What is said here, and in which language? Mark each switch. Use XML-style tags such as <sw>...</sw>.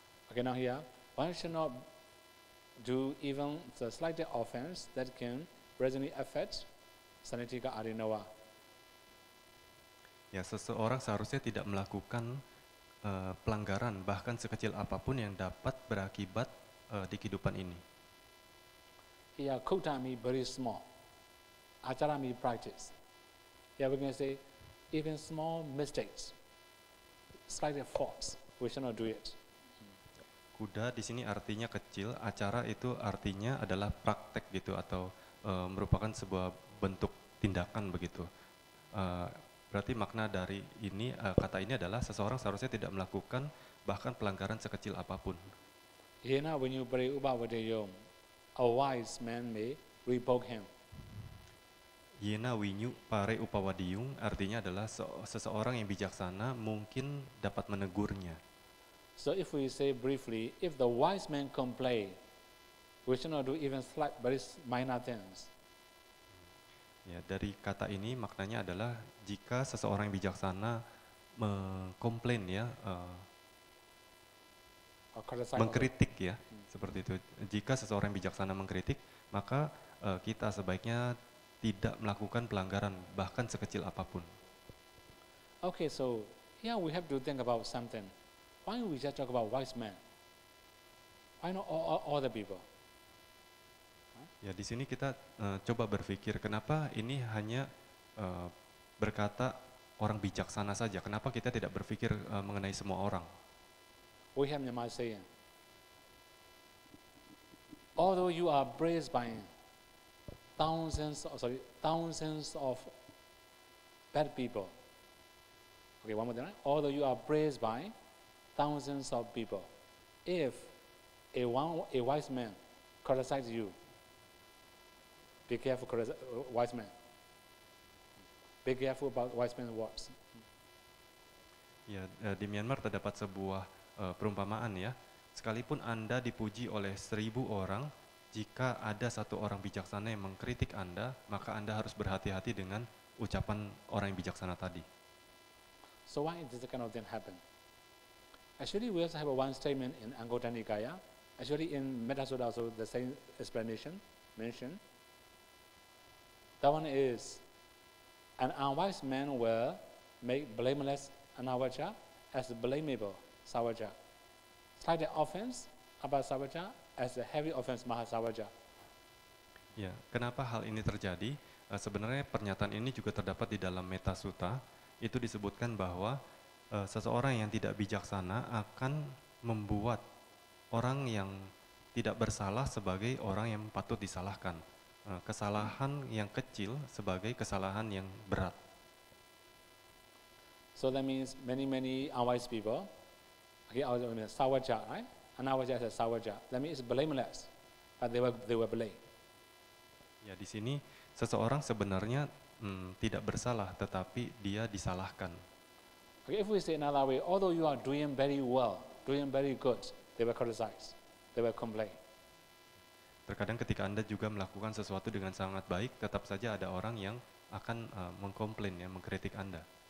<en>Okay, now here one should not do even the slightest offense that can presently affect sanitika arinawa.</en> <id>Ya, seseorang seharusnya tidak melakukan pelanggaran bahkan sekecil apapun yang dapat berakibat di kehidupan ini.</id> <en>Here, kota means very small. Achara means practice. Here we can say even small mistakes, slight faults, we should not do it.</en> <id>Kuda di sini artinya kecil, acara itu artinya adalah praktek gitu atau merupakan sebuah bentuk tindakan begitu. Berarti makna dari ini kata ini adalah seseorang seharusnya tidak melakukan bahkan pelanggaran sekecil apapun.</id> <en>Yena when you pray ubawadeyom, a wise man may rebuke him.</en> <pi>Yena winyu pare upawadiyung</pi> <id>artinya adalah seseorang yang bijaksana mungkin dapat menegurnya.</id> <en>So if we say briefly, if the wise man complain, we should not do even slight, very minor things.</en> <id>Ya, dari kata ini maknanya adalah jika seseorang yang bijaksana mengkomplain ya,</id> <en>Or criticize.</en> <id>mengkritik ya, seperti itu. Jika seseorang yang bijaksana mengkritik, maka kita sebaiknya tidak melakukan pelanggaran bahkan sekecil apapun.</id> <en>Okay, so here we have to think about something. Why we just talk about wise men? Why not all the people?</en> <id>Ya di sini kita coba berpikir kenapa ini hanya berkata orang bijaksana saja. Kenapa kita tidak berpikir mengenai semua orang?</id> <en>We have Myanmar saying, although you are praised by thousands of bad people. Okay, one more time. Although you are praised by thousands of people, if a wise man criticizes you, be careful, wise man. Be careful about wise man's words.</en> <id>Ya di Myanmar terdapat sebuah perumpamaan ya. Sekalipun Anda dipuji oleh 1000 orang, jika ada satu orang bijaksana yang mengkritik Anda, maka Anda harus berhati-hati dengan ucapan orang yang bijaksana tadi.</id> <en>So why does this kind of thing happen? Actually, we also have one statement in Anguttara Nikaya. Actually, in Metta Sutta also the same explanation mentioned. That one is, an unwise man will make blameless anavaja as blamable savaja. Slight offense about savaja as a heavy offense mahasavaja.</en> <id>Ya, kenapa hal ini terjadi? Sebenarnya pernyataan ini juga terdapat di dalam Metta Sutta. Itu disebutkan bahwa seseorang yang tidak bijaksana akan membuat orang yang tidak bersalah sebagai orang yang patut disalahkan. Kesalahan yang kecil sebagai kesalahan yang berat.</id> <en>So that means many unwise people, okay, savaja, right? Anavaja is a savaja. That means it's blameless, but they were blamed.</en> <id>Ya di sini seseorang sebenarnya tidak bersalah, tetapi dia disalahkan.</id> <en>Okay, if we say another way, although you are doing very well, doing very good, they were criticized, they were complained.</en> <id>Terkadang ketika Anda juga melakukan sesuatu dengan sangat baik, tetap saja ada orang yang akan mengkomplain, ya, mengkritik Anda.</id>